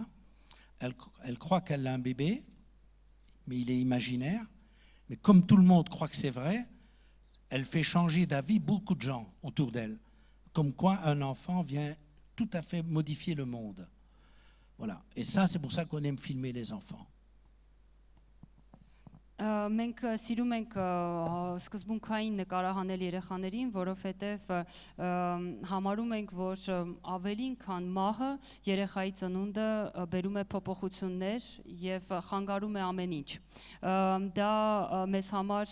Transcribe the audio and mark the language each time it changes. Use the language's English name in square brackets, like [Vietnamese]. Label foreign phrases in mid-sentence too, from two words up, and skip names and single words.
[French] Elle croit qu'elle a un bébé, mais il est imaginaire. Mais comme tout le monde croit que c'est vrai, elle fait changer d'avis beaucoup de gens autour d'elle. Comme quoi un enfant vient tout à fait modifier le monde. Voilà. Et ça, c'est pour ça qu'on aime filmer les enfants. [Armenian] Մենք սիրում ենք սկզբունքային նկարահանել երեխաներին, որովհետև համարում ենք, որ ավելին քան մահը երեխայի ծնունդը բերում է փոփոխություններ եւ խանգարում է ամեն ինչ։ Դա մեզ համար